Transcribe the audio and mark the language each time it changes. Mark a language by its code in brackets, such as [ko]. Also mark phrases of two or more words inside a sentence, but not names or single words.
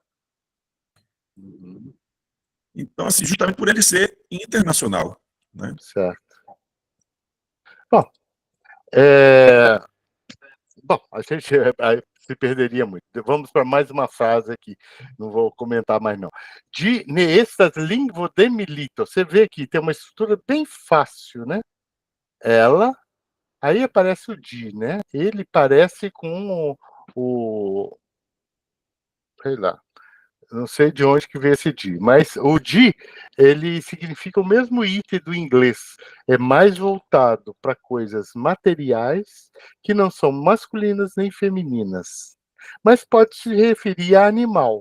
[pt] Então, assim, justamente por ele ser internacional, né? Certo. Bom, a gente, se perderia muito. Vamos para mais uma frase aqui, não vou comentar mais não. [eo] De estas linguo de milito, [pt] você vê que tem uma estrutura bem fácil, né? Ela, aí aparece o de, né? Ele parece com sei lá, não sei de onde que veio esse de, mas o de, ele significa o mesmo item do inglês, é mais voltado para coisas materiais que não são masculinas nem femininas, mas pode se referir a animal.